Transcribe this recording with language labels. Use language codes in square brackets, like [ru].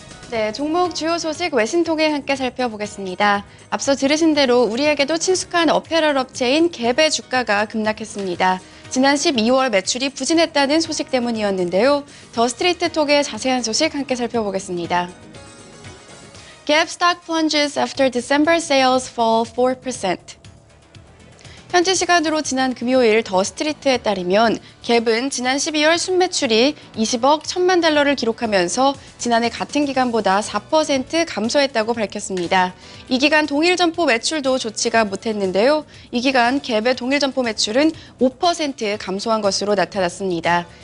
[ko] 네, 종목 주요 소식 외신 통해 함께 살펴보겠습니다. 앞서 들으신 대로 우리에게도 친숙한 어페럴 업체인 갭의 주가가 급락했습니다. 지난 12월 매출이 부진했다는 소식 때문이었는데요. 더 스트리트 톡의 자세한 소식 함께 살펴보겠습니다. [en] Gap stock plunges after December sales fall 4%. [ko] 현지 시간으로 지난 금요일 더 스트리트에 따르면 갭은 지난 12월 순매출이 20억 1천만 달러를 기록하면서 지난해 같은 기간보다 4% 감소했다고 밝혔습니다. 이 기간 동일 점포 매출도 좋지가 못했는데요. 이 기간 갭의 동일 점포 매출은 5% 감소한 것으로 나타났습니다.